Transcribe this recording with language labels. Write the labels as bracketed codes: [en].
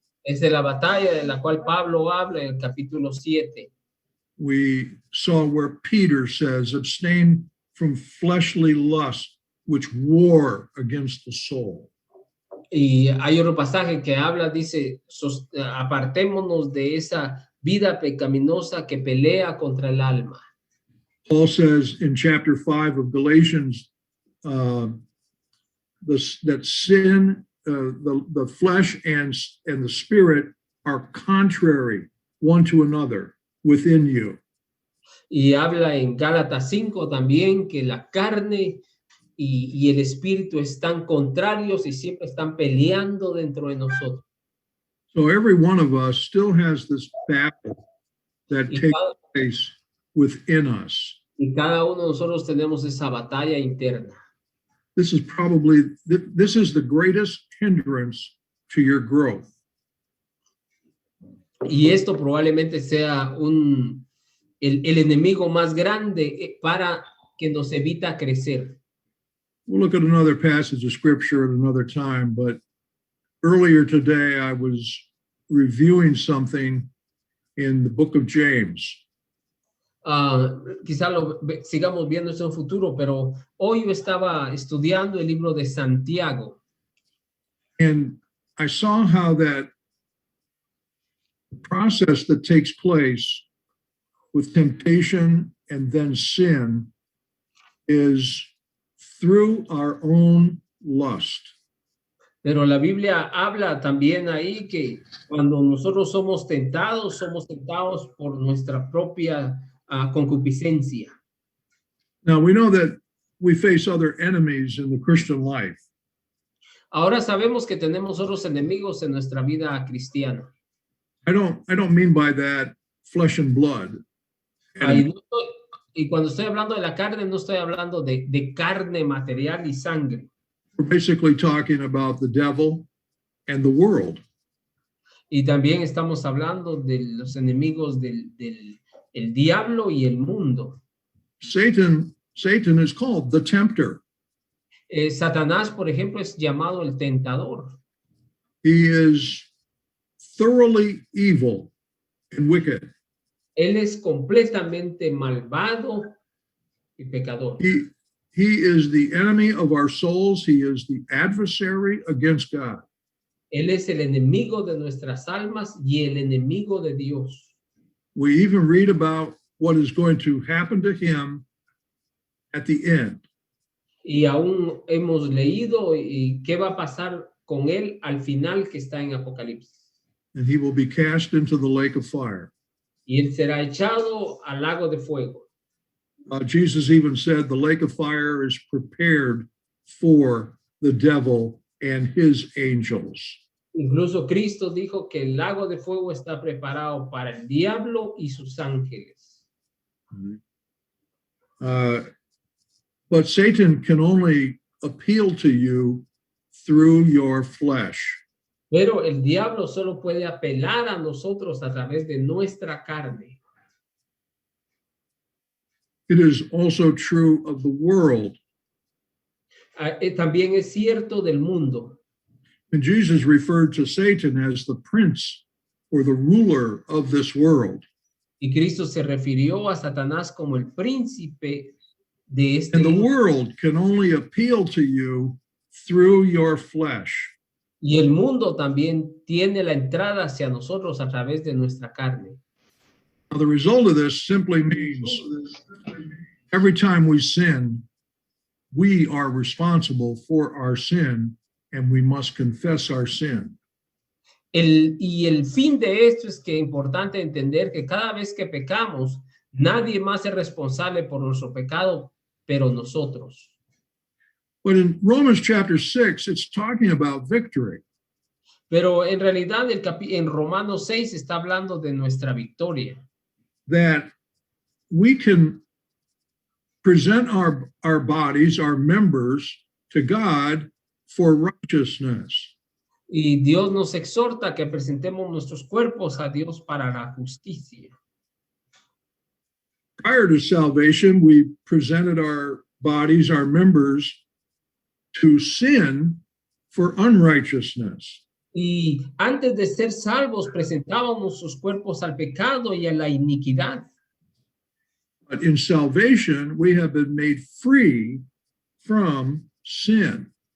[es] Es de la batalla de la cual Pablo habla en el capítulo 7. [en] We saw where Peter says, abstain from fleshly lust, which war against the soul. [es] Y hay otro pasaje que habla, dice, apartémonos de esa vida pecaminosa que pelea contra el alma. [en] Paul says in chapter 5 of Galatians that sin, the flesh and the spirit are contrary one to another within you. [es] Y habla en Gálatas 5 también que la carne y el espíritu están contrarios y siempre están peleando dentro de nosotros. [en] So every one of us still has this battle that [es] Y [en] takes [es] cada, [en] place within us. [es] y cada uno de nosotros tenemos esa batalla interna. [en] This is the greatest hindrance to your growth. [es] Y esto probablemente sea el enemigo más grande para que nos evita crecer. [en] We'll look at another passage of scripture at another time, but earlier today I was reviewing something in the book of James. [es] Quizá lo sigamos viendo eso en futuro, pero hoy yo estaba estudiando el libro de Santiago. [en] And I saw how that process that takes place with temptation and then sin is through our own lust. [es] Pero la Biblia habla también ahí que cuando nosotros somos tentados por nuestra propia concupiscencia. [en] Now we know that we face other enemies in the Christian life. [es] Ahora sabemos que tenemos otros enemigos en nuestra vida cristiana. [en] I don't mean by that flesh and blood. [es] Y cuando estoy hablando de la carne, no estoy hablando de carne material y sangre. [en] We're basically talking about the devil and the world. [es] Y también estamos hablando de los enemigos del el diablo y el mundo. [en] Satan is called the tempter. [es] Satanás, por ejemplo, es llamado el tentador. [en] He is thoroughly evil and wicked. [es] Él es completamente malvado y pecador. [en] He is the enemy of our souls. He is the adversary against God. [es] Él es el enemigo de nuestras almas y el enemigo de Dios. [en] We even read about what is going to happen to him at the end. [es] Y aún hemos leído y qué va a pasar con él al final que está en Apocalipsis. [en] And he will be cast into the lake of fire. [es] Y él será echado al lago de fuego. [en] Jesus even said the lake of fire is prepared for the devil and his angels. [es] Incluso Cristo dijo que el lago de fuego está preparado para el diablo y sus ángeles. [en] But Satan can only appeal to you through your flesh. [es] Pero el diablo solo puede apelar a nosotros a través de nuestra carne. [en] It is also true of the world. [es] También es cierto del mundo. [en] And Jesus referred to Satan as the prince or the ruler of this world. [es] Y Cristo se refirió a Satanás como el príncipe de este [en] And the [es] mundo. [en] world can only appeal to you through your flesh. [es] Y el mundo también tiene la entrada hacia nosotros a través de nuestra carne. [en] Now, the result of this simply means every time we sin, we are responsible for our sin and we must confess our sin. [es] Y el fin de esto es que es importante entender que cada vez que pecamos, nadie más es responsable por nuestro pecado, pero nosotros. [en] But in Romans chapter 6, it's talking about victory. [es] Pero en realidad en Romanos 6 está hablando de nuestra victoria. [en] That we can present our bodies, our members to God for righteousness. [es] Y Dios nos exhorta a que presentemos nuestros cuerpos a Dios para la justicia. [en] Prior to salvation, we presented our bodies, our members, to sin for unrighteousness. [es] Y antes de ser salvos, presentábamos sus cuerpos al pecado y a la iniquidad. [en] But in salvation, we have been made free from sin.